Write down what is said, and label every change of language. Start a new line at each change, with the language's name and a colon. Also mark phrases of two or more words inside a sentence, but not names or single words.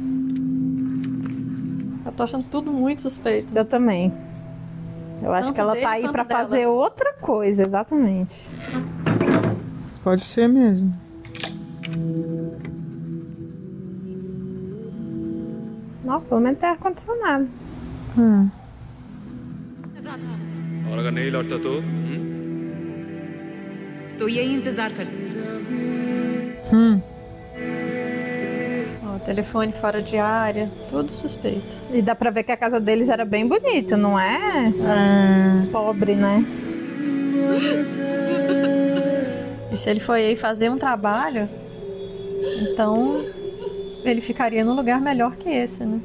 Portuguese: Eu tô achando tudo muito suspeito. Eu também. Eu acho Tanto que ela dele tá aí quanto pra dela. fazer outra coisa, exatamente. Pode ser mesmo. Não, pelo menos tem ar-condicionado.
Hindi: और अगर नहीं लौटता तो यही इंतजार करते हैं।
Portuguese: Ó, telefone fora de área, tudo suspeito. E dá pra ver que a casa deles era bem bonita, não é? Pobre, né? E se ele foi aí fazer um trabalho, então ele ficaria num lugar melhor que esse, né?